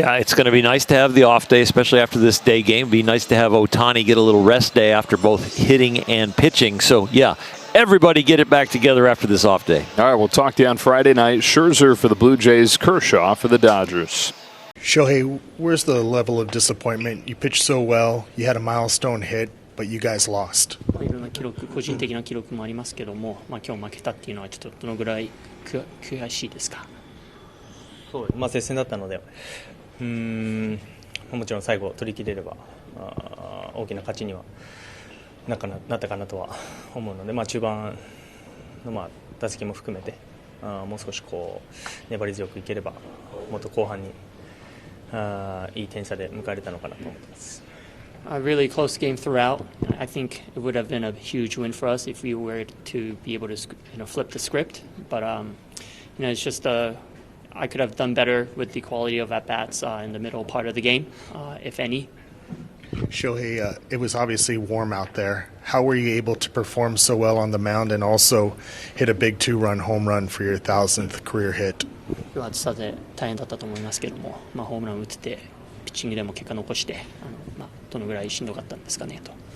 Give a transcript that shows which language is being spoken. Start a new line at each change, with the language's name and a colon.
English: Yeah, it's going to be nice to have the off day, especially after this day game. It'd be nice to have Ohtani get a little rest day after both hitting and pitching. So, yeah, everybody get it back together after this off day. All right, we'll talk to you on Friday night. Scherzer for the Blue Jays, Kershaw for the Dodgers. Shohei, where's the level of disappointment? You pitched so well, you had a milestone hit, but you guys lost.
Japanese: いろんな記録、個人的な記録もありますけども、今日負けたっていうのはちょっとどのぐらい悔しいですか？そう、接戦だったので、もちろん最後取り切れれば大きな勝ちにはなったかなとは思うので、中盤の打席も含めてもう少し粘り強くいければもっと後半にいい点差で迎えれたのかなと思っています。
English: A really close game throughout. I think it would have been a huge win for us if we were to be able to, flip the script. But it's just I could have done better with the quality of at bats in the middle part of the game, if any. Shohei, it was obviously warm out there. How were you able to perform so well on the mound and also hit a big 2-run home run for your 1000th career hit?
Japanese: 今日は暑さで大変だったと思いますけども、ホームラン打っててピッチングでも結果残してどのぐらいしんどかったんですかねと。